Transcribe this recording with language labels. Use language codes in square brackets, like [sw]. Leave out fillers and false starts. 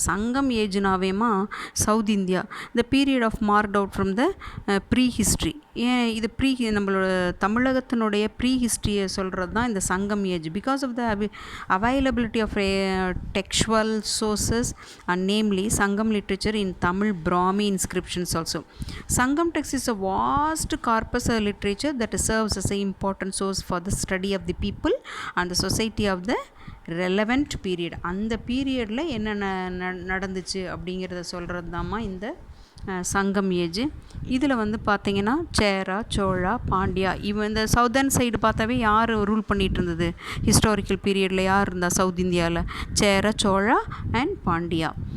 [en] சங்கம் ஏஜ்னாவேமா South India, the period of marked out from the prehistory. [ta] ஏன் இது நம்மளோட தமிழகத்தினுடைய ப்ரீ ஹிஸ்ட்ரியை சொல்கிறது தான் இந்த சங்கம் age. [en] Because of the availability of textual sources and namely Sangam literature in Tamil Brahmi inscriptions also. Sangam text is a vast corpus literature that serves as a important source for the study of the people and the society of the relevant period. [ta] அந்த பீரியடில் என்ன நடந்துச்சு அப்படிங்கிறத சொல்கிறது தாம்மா இந்த சங்கம் ஏஜ். இதில் வந்து பார்த்திங்கன்னா சேரா, சோழா, பாண்டியா, இவன் இந்த சவுதர்ன் சைடு பார்த்தாவே யார் ரூல் பண்ணிகிட்டு இருந்தது ஹிஸ்டாரிக்கல் பீரியடில்? யார் இருந்தா சவுத் இந்தியாவில்? சேரா, சோழா அண்ட் பாண்டியா.